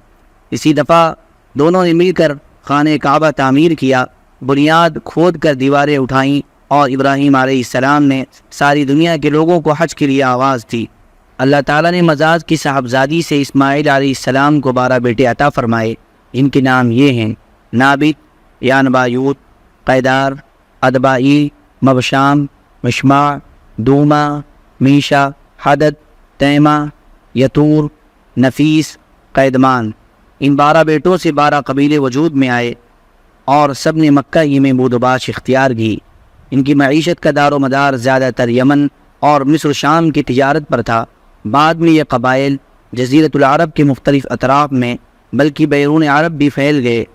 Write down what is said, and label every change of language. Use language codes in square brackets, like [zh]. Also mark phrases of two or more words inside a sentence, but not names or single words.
[ur] اسی دفعہ دونوں نے مل کر خانہ کعبہ تعمیر کیا، بنیاد کھود کر دیواریں اٹھائیں، اور ابراہیم علیہ السلام نے ساری دنیا کے لوگوں کو حج کے لیے آواز دی۔ اللہ تعالیٰ نے مزاج کی صاحبزادی سے اسماعیل علیہ السلام کو 12 بیٹے عطا فرمائے، جن کے نام یہ ہیں: نابت، یانبایوت، قیدار، ادبائی، مبشام، مشمع، دوما، میشا، حدد، تیمہ، یتور، نفیس، قیدمان۔ ان 12 بیٹوں سے 12 قبیلے وجود میں آئے اور سب نے مکہ ہی میں بود و باش اختیار کی۔ ان کی معیشت کا دار و مدار زیادہ تر یمن اور مصر و شام کی تجارت پر تھا۔ بعد میں یہ قبائل جزیرۃ العرب کے مختلف اطراف میں بلکہ بیرون عرب بھی پھیل گئے۔